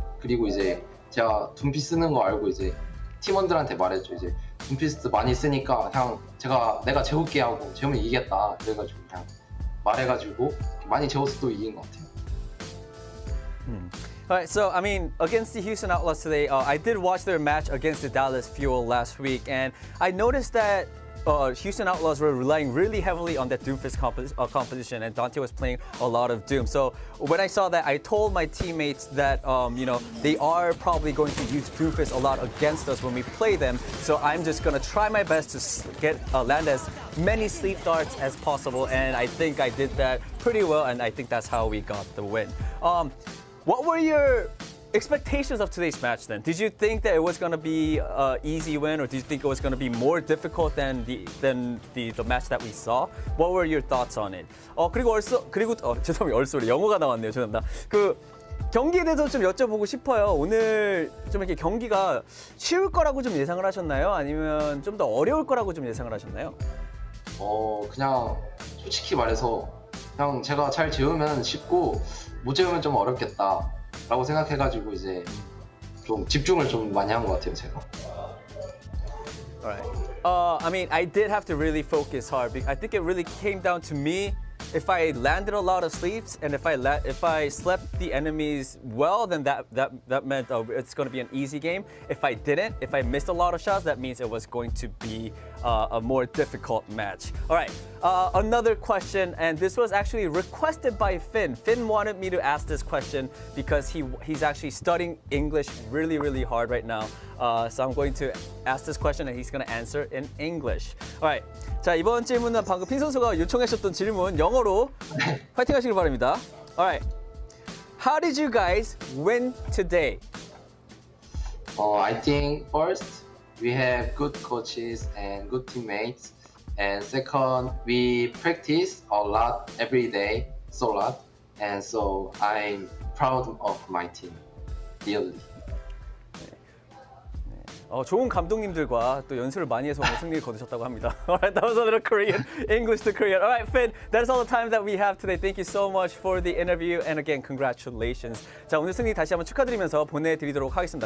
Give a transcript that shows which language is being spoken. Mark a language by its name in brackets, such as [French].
[Korean] 그리고 이제 제가 둠피 쓰는 거 알고 이제 팀원들한테 말했죠. 이제 둠피스트 많이 쓰니까 그냥 내가 재울게 하고 재우면 이기겠다. 그래가지고 그냥 말해가지고 많이 재워서 또 이긴 것 같아요. [English] Alright, so I mean, against the Houston Outlaws today, I did watch their match against the Dallas Fuel last week, and I noticed that Houston Outlaws were relying really heavily on that Doomfist composition, and Dante was playing a lot of Doom. So when I saw that, I told my teammates that you know, they are probably going to use Doomfist a lot against us when we play them. So I'm just gonna try my best to land as many sleep darts as possible, and I think I did that pretty well, and I think that's how we got the win. What were your expectations of today's match then? Did you think that it was going to be an easy win, or did you think it was going to be more difficult than the match that we saw? What were your thoughts on it? [Korean] 그리고 죄송해요. [English] 얼쏘리 [Korean] 영어가 나왔네요. 죄송합니다. 그 경기에 대해서 좀 여쭤보고 싶어요. 오늘 좀 이렇게 경기가 쉬울 거라고 좀 예상을 하셨나요? 아니면 좀 더 어려울 거라고 좀 예상을 하셨나요? 그냥 솔직히 말해서 그냥 제가 잘 재우면 쉽고 못 재우면 좀 어렵겠다. 라고 생각해가지고 이제 좀 집중을 좀 많이 한 것 같아요, 제가. [English] Alright. I mean, I did have to really focus hard because I think it really came down to me. If I landed a lot of sleeps and if I slept the enemies well, then that meant it's going to be an easy game. If I didn't, if I missed a lot of shots, that means it was going to be a more difficult match. All right, another question, and this was actually requested by Finn. Finn wanted me to ask this question because he's actually studying English really, really hard right now. So I'm going to ask this question and he's going to answer in English. All right. [Korean] 자, 이번 질문은 방금 핀 선수가 요청하셨던 질문 영어로 파이팅 하시길 바랍니다. [English] All right. How did you guys win today? I think first we have good coaches and good teammates, and second we practice a lot every day, so a lot, and so I'm proud of my team, really. [Korean] 좋은 감독님들과 또 연습을 많이 해서 오늘 승리를 거두셨다고 합니다. [English] Alright, that was a little Korean, English to Korean. Alright, Finn, that's all the time that we have today. Thank you so much for the interview, and again, congratulations. [Korean] 자, 오늘 승리 다시 한번 축하드리면서 보내드리도록 하겠습니다.